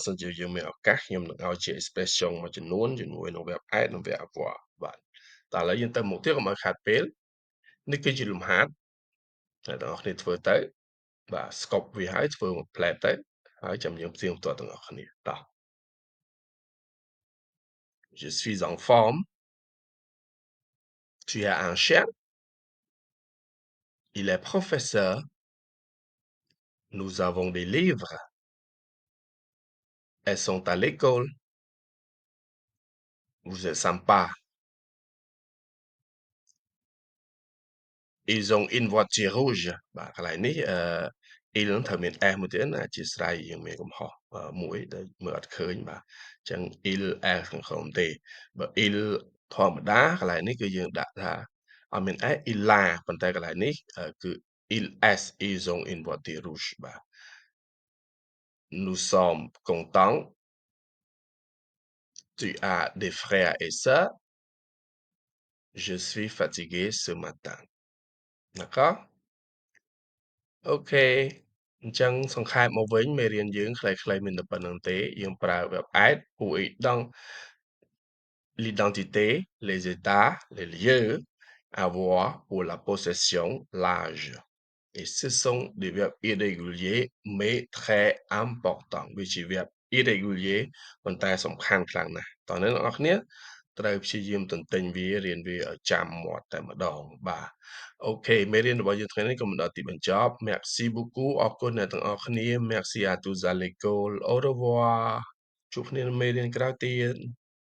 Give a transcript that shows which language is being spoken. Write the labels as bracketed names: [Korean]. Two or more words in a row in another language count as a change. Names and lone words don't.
[Khmer] សិនជាយើងមានឱកាសខ្ញុំនឹងឲ្យជា expression មួយចំនួនជាមួយនឹង verb add និង verb avoir បាទតែឥឡូវយើងទៅមុខទៀតកុំឲ្យខាតពេលនេះគឺជាលំហាត់អ្នកទាំងអស់គ្នាធ្វើទៅបាទស្កប់វាហើយធ្វើមួយផ្លែតទៅហើយចាំយើងផ្ទៀងផ្ទាត់ទាំងអស់គ្នាតោះ [French] Je suis en forme tu as un chien il est professeur nous avons des livres elles sont à l'école vous êtes sympa ils ont une voiture rouge [Khmer] បាទកន្លែងនេះil នឹងត្រូវមាន s មួយទៀតណាអធ្យាស្រ័យយើងមានកំហុសមួយដែលមើលអត់ឃើញបាទអញ្ចឹង il s ខាងក្រោមទេបើ il ធម្មតាកន្លែងនេះគឺយើងដាក់ថាអត់មាន s [French] il a [Khmer] ប៉ុន្តែកន្លែងនេះគឺ [French] ils ils ont une voiture rouge [Khmer] បាទ [French] nous sommes contents tu as des frères et sœurs je suis fatigué ce matin d'accord [Khmer] អូខេអញ្ចឹងសង្ខេបមកវិញមេរៀនយើងខ្លីៗមានតែប៉ុណ្្នឹងទេយើងប្រើ verb add pour [French] l'identité les états les lieux avoir pour la possession l'âge et ce sont des verbes irréguliers mais très [Khmer] importants វាជា verb irrégulier ប៉ុន្តែសំខាន់ខ្លាំងណាស់តោះអ្នកនរគ្នាត្រូវព្យាយាមទន្ទេញវារៀនវាឲ្យចាំមាត់តែម្ដងបាទអូខេមេរៀនរបស់យើងថ្ងៃនេះក៏មកដល់ទីបញ្ចប់ [French] Merci beaucoup [Khmer] អរគុណអ្នកទាំងអស់គ្នា [French] Merci à tous à l'école au revoir [Khmer] ជួបគ្នានៅមេរៀនក្រោយទៀត